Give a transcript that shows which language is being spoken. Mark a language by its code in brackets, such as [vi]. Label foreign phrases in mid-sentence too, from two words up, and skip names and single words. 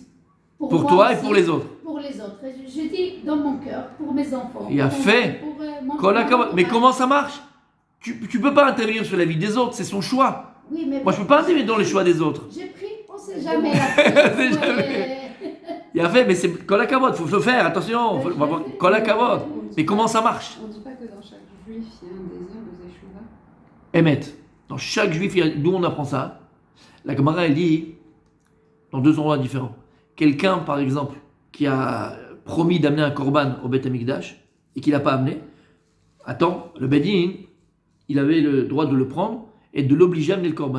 [fr] pour toi aussi, et pour les autres. Pour les autres. Et je dis dans mon cœur, pour mes enfants. Il a fait. Mais comment ça marche? Tu peux pas intervenir sur la vie des autres, c'est son choix. Oui, mais moi je peux pas intervenir dans les choix des autres. J'ai pris, on sait jamais. Il a fait, mais c'est [he] כל הכבוד, [fr] faut le faire, attention, [he] כל הכבוד. [fr] Mais comment ça marche? On ne dit pas que dans chaque juif, il y a un désir de Zeshuva. Emet. Dans chaque juif, d'où on apprend ça? La Gemara, elle dit, dans deux endroits différents. Quelqu'un, par exemple, qui a promis d'amener un korban au Beth Amikdash et qui l'a pas amené, attends, le Bedin, il avait le droit de le prendre et de l'obliger à amener le korban.